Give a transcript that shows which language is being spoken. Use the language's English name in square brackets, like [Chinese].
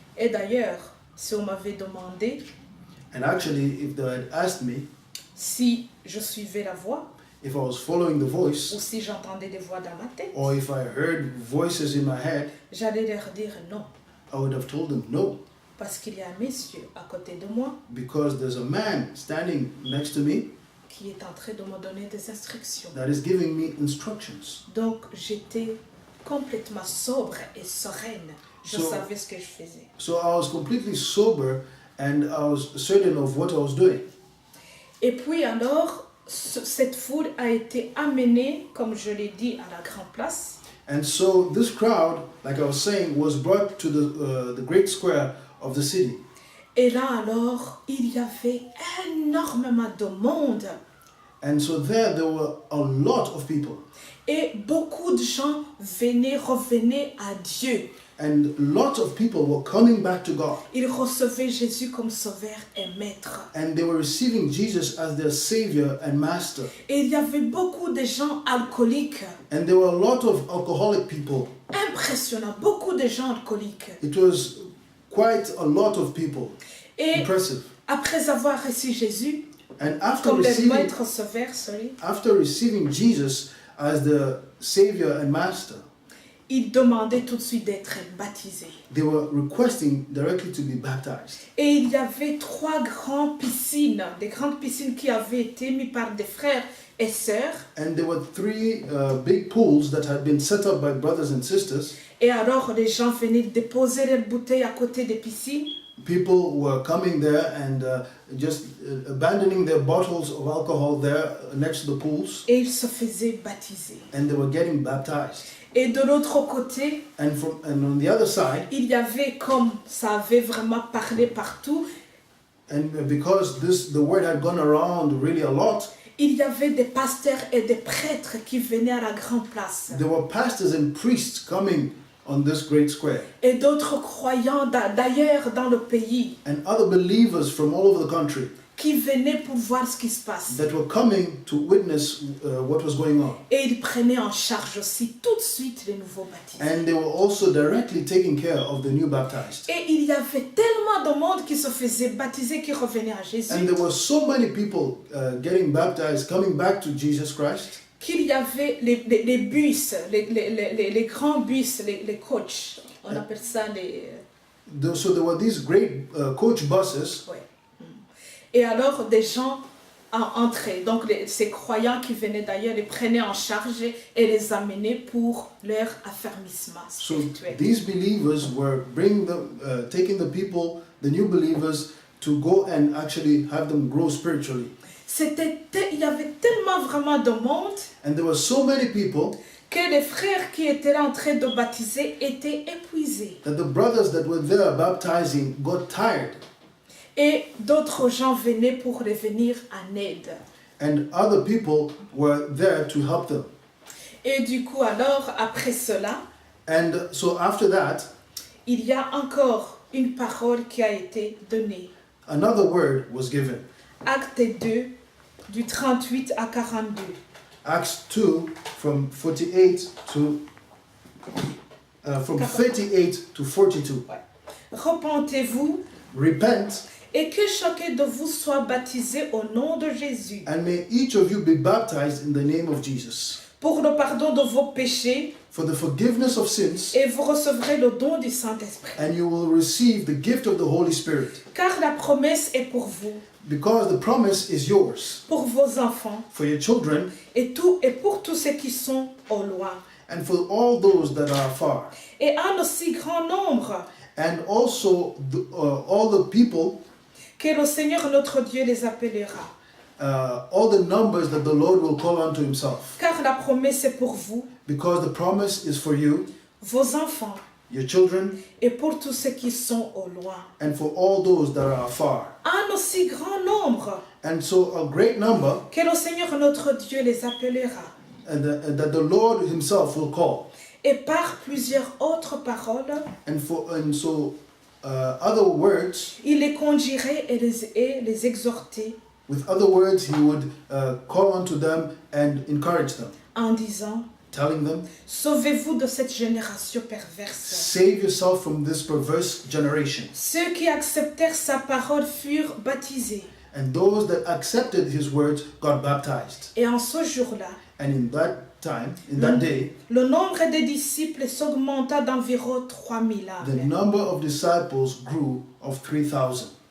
[French] Et d'ailleurs, si on m'avait demandé [English] And actually, if they had asked me [French] si je suivais la voix [English] if I was following the [French] ou [English] voice, [French] si j'entendais des voix dans ma tête, [English] or if I heard voices in my head, [French] j'allais leur dire non, [English] I would have told them no, [French] parce qu'il y a un monsieur à côté de moi [English] because there's a man standing next to me [French] qui est en train de me donner des instructions. [English] that is giving me instructions. [French] Donc j'étais complètement sobre et sereine. Je [English] So- [French] savais ce que je faisais. [English] So I was completely sober and I was certain of what I was doing. [French] Et puis alors, cette foule a été amenée, comme je l'ai dit, à la grande place. [English] And so this crowd, like I was saying, was brought to the great square of the city. [French] Et là alors, il y avait énormément de monde. [English] And so there were a lot of people. [French] Et beaucoup de gens revenaient à Dieu. [English] And lots of people were coming back to God. [French] Ils recevaient Jésus comme sauveur et maître. [English] And they were receiving Jesus as their Savior and Master. [French] Et il y avait beaucoup de gens alcooliques. [English] And there were a lot of alcoholic people. [French] Impressionnant, beaucoup de gens alcooliques. [English] It was quite a lot of people. [French] Et [English] Impressive. [French] après avoir reçu Jésus, [English] And after [French] comme le [English] receiving, [French] maître sauveur, [English] after receiving Jesus as the Savior and Master, [French] ils demandaient tout de suite d'être baptisés. [English] they were requesting directly to be baptized. [French] Et il y avait 3 grandes piscines, des grandes piscines qui avaient été mises par des frères et sœurs. [English] And there were 3 big pools that had been set up by brothers and sisters. [French] Et alors les gens venaient déposer leurs bouteilles à côté des piscines. [English] People were coming there and just abandoning their bottles of alcohol there next to the pools, [French] Et ils se faisaient baptiser. [English] and they were getting baptized. [French] Et de l'autre côté, [English] And on the other side, [French] il y avait, comme ça avait vraiment parlé partout, [English] and because the word had gone around really a lot, [French] il y avait des pasteurs et des prêtres qui venaient à la grande place. [English] there were pastors and priests coming on this great square, [French] Et d'autres croyants d'ailleurs dans le pays [English] and other believers from all over the country [French] qui venaient pour voir ce qui se passe. [English] that were coming to witness what was going on. [French] Et ils prenaient en charge aussi tout de suite les nouveaux baptisés. [English] And they were also directly taking care of the new baptized. [French] Et il y avait tellement de monde qui se faisait baptiser, qui revenait à Jésus, [English] And there were so many people getting baptized, coming back to Jesus Christ, [French] qu'il y avait les bus, les grands bus, les coachs. On appelle ça les... [English] So there were these great coach buses, [French] Ouais. Et alors des gens entraient. Donc ces croyants qui venaient d'ailleurs les prenaient en charge et les amenaient pour leur affermissement [English] so [French] spirituel. [English] these believers were taking the people, the new believers, to go and actually have them grow spiritually. [French] Il y avait tellement vraiment de monde [English] And there were so many people [French] que les frères qui étaient là en train de baptiser étaient épuisés. [English] that the brothers that were there baptizing got tired, [French] Et d'autres gens venaient pour les venir en aide. [English] and other people were there to help them. [French] Et du coup, alors, après cela, [English] And so after that, [French] il y a encore une parole qui a été donnée. [English] another word was given. [French] Acte 2, du 38 à 42. [English] Acts 2 from 48 to from 38 to 42. [French] Ouais. Repentez-vous [English] Repent, [French] et que chacun de vous soit baptisé au nom de Jésus [English] and may each of you be baptized in the name of Jesus [French] pour le pardon de vos péchés [English] for the forgiveness of sins, [French] et vous recevrez le don du Saint-Esprit. [English] and you will receive the gift of the Holy Spirit, [French] Car la promesse est pour vous, [English] because the promise is yours, [French] pour vos enfants [English] for your children, [French] et pour tous ceux qui sont au loin. [English] and for all those that are far, [French] Et un aussi grand nombre [English] and also all the people, [French] que le Seigneur notre Dieu les appellera. [English] all the numbers that the Lord will call unto himself, [French] Car la promesse est pour vous, [English] because the promise is for you, [French] vos enfants [English] your children, [French] et pour tous ceux qui sont au loin. [English] and for all those that are far. [French] Un aussi grand nombre [English] And so a great number, [French] que le Seigneur notre Dieu les appellera. [English] and that the Lord himself will call. [French] Et par plusieurs autres paroles, [English] And so other words, [French] il les conduirait et les exhortait [English] with other words, he would call unto them and encourage them, [French] en disant, [English] telling them, [French] sauvez-vous de cette génération perverse. [English] save yourself from this perverse generation. [French] Ceux qui acceptèrent sa parole furent baptisés. [English] And those that accepted his words got baptized. [French] Et en ce jour-là, [English] And in that time, in that day, [French] le nombre des disciples s'augmenta d'environ 3000 [English] the [French] âmes. [English] number of disciples grew of 3,000.